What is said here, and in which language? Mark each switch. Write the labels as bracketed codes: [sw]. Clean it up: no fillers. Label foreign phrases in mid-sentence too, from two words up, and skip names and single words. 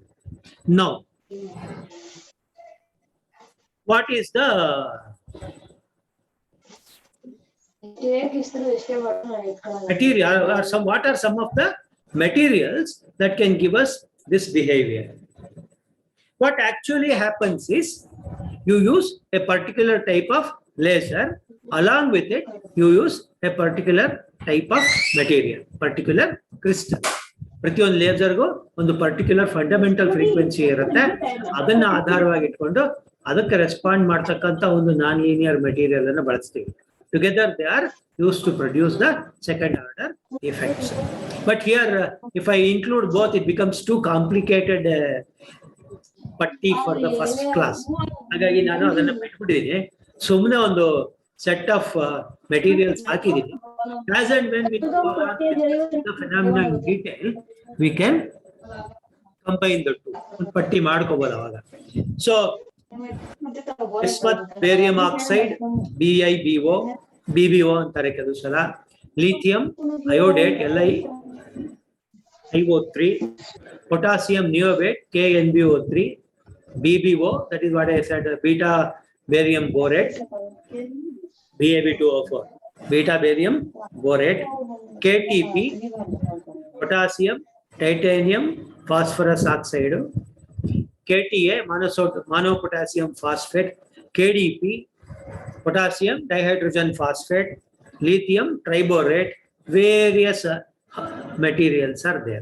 [en] Now, what is the material or what are some of the materials that can give us this behavior? What actually happens is you use a particular type of laser, along with it you use a particular type of material, particular crystal. [kn] ಪ್ರತಿಯೊಂದು ಲೇಸರ್ಗೂ ಒಂದು [en] particular fundamental frequency [kn] ಇರುತ್ತೆ. ಅದನ್ನ ಆಧಾರವಾಗಿ ಇಟ್ಕೊಂಡು ಅದಕ್ಕೆ ರೆಸ್ಪಾಂಡ್ ಮಾಡ್ತಕ್ಕಂಥ ಒಂದು [en] non linear material [kn] ಅನ್ನು ಬಳಸ್ತೀವಿ. [en] Together they are used to produce the second order effects. But here, if I include both, it becomes too complicated ಪಟ್ಟಿ for the first class. [kn] ಹಾಗಾಗಿ ನಾನು ಅದನ್ನ ಬಿಟ್ಬಿಟ್ಟಿದ್ದೀನಿ. ಸುಮ್ಮನೆ ಒಂದು [en] set of materials [kn] ಹಾಕಿದ್ದೀನಿ. [en] As and when we go on the phenomena in detail, we can combine the two. [kn] ಒಂದು ಪಟ್ಟಿ ಮಾಡ್ಕೋಬಹುದು ಅವಾಗ. [en] So, bismuth, barium oxide, BiBO, BBO [kn] ಅಂತಾರೆ ಕೆಲವು ಸಲ. [en] Lithium iodate, LiO3, potassium niobate, KNBO3, BBO, that is what I said, beta barium borate, BaB2O4, beta barium borate, KTP, potassium, titanium, phosphorus oxide, KTA, monopotassium phosphate, KDP, potassium dihydrogen phosphate, lithium triborate, various materials are there.